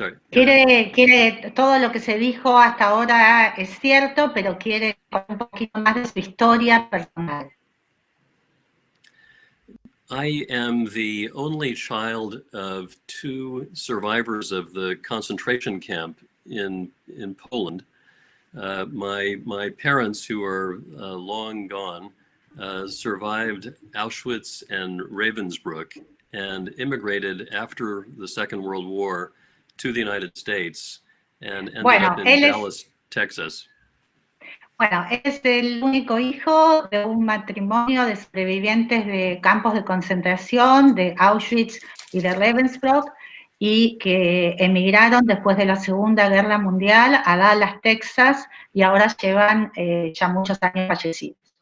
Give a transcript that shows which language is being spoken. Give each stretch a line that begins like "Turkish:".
Spanish: Quiere, todo lo que se dijo hasta ahora es cierto, pero quiere un poquito más de su historia personal.
English: I am the only child of two survivors of the concentration camp in Poland. My parents, who are long gone, survived Auschwitz and Ravensbrück and immigrated after the Second World War to the United States and ended up in Dallas, Texas.
Spanish: Bueno, es el único hijo de un matrimonio de sobrevivientes de campos de concentración, de Auschwitz y de Ravensbrück, y que emigraron después de la Segunda Guerra Mundial a Dallas, Texas, y ahora llevan ya muchos años fallecidos.